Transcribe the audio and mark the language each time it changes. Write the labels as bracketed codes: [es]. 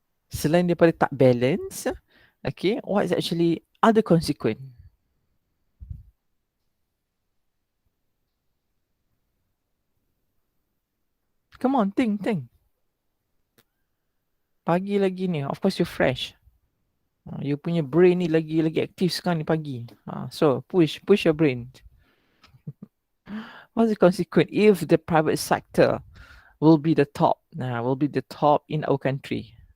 [ms] Selain daripada tak [en] balance, okay, what is actually other consequence? Come on, think. [ms] Pagi lagi ni, [en] of course you fresh. [ms] You punya brain ni lagi aktif sekarang ni pagi. [en] So push your brain. What's the consequence if the private sector will be the top in our country?